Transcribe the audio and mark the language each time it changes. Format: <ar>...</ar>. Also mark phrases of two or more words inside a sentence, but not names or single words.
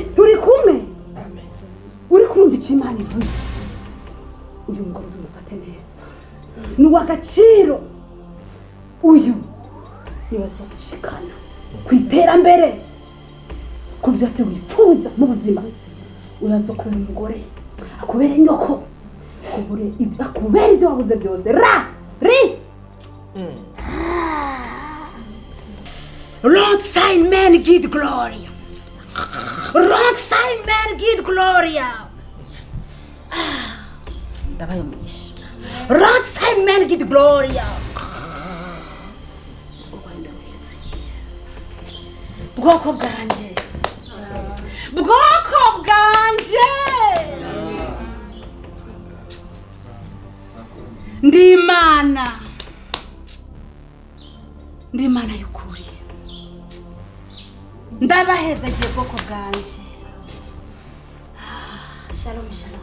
<rw>turi kumwe uri kumva icyo Imana ivuze uyu mugabo uzumufate neza ni uw'agaciro uyu nibaza gushikana ku iterambere ku byose wifuza mu buzima uraza kubera umugore akubera inyoko akubera ibyo wabuze byose</rw> <en>Lord Simon give glory Lord Simon give glory</en> <rn>ndabaye umugisha</rn> <en>Lord Simon give glory</en> <rn>bwoko bwanje ndi Imana y'ukuri ndabahezagiye bwoko bwanje shalom</rn>